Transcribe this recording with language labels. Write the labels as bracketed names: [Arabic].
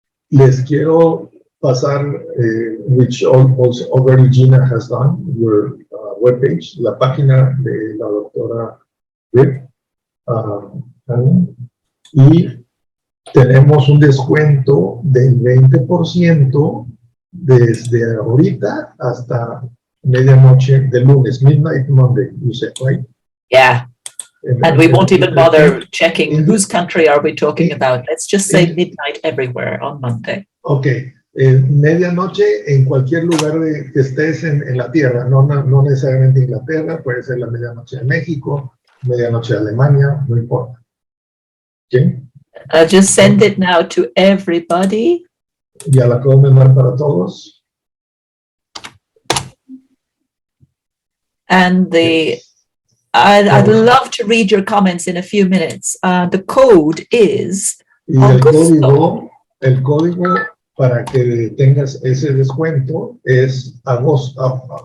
[Spanish] Les quiero pasar, [English] which also already Gina has done, your webpage, [Spanish] la página de la doctora Brid, Hanlon, y tenemos un descuento del 20% desde ahorita hasta medianoche de lunes, [English] midnight Monday, you said, right? Yeah. And we won't even bother checking whose country are we talking about. Let's just say midnight everywhere on Monday. Okay. [Spanish] Medianoche en cualquier lugar que estés en la Tierra, no necesariamente Inglaterra, puede ser la medianoche de México, medianoche de Alemania, no importa. ¿Okay? [English] I'll just send it now to everybody. [Spanish] Ya la puedo mandar para todos. [English] And I'd love to read your comments in a few minutes. The code is [Spanish] Y el código para que tengas ese descuento es Augusto.